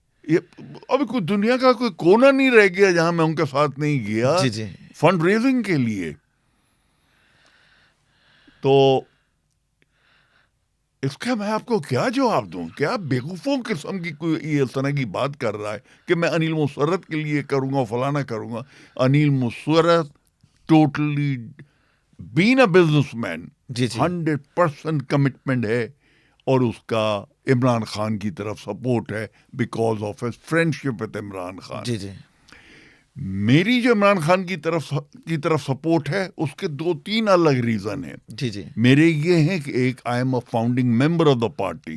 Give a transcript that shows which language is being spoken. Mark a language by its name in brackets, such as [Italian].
[Urdu] ابھی کوئی دنیا کا کوئی کونا نہیں رہ گیا جہاں میں ان کے ساتھ نہیں گیا جی جی فنڈ ریزنگ کے لیے. تو اس کا میں آپ کو کیا جواب دوں؟ کیا بیوقوفوں قسم کی کوئی اس طرح کی بات کر رہا ہے کہ میں انیل مسرت کے لیے کروں گا فلانا کروں گا. [English] Anil Musarrat totally been a businessman, [Urdu] جی جی 100% commitment ہے, اور اس کا [English] Imran Khan [Urdu] کی طرف [English] Support ہے because of his friendship with Imran Khan. [Urdu] جی جی میری جو عمران خان کی طرف سپورٹ ہے اس کے 2-3 الگ ریزن ہیں. جی جی میرے یہ ہیں کہ ایک [English] I am a founding member of the party.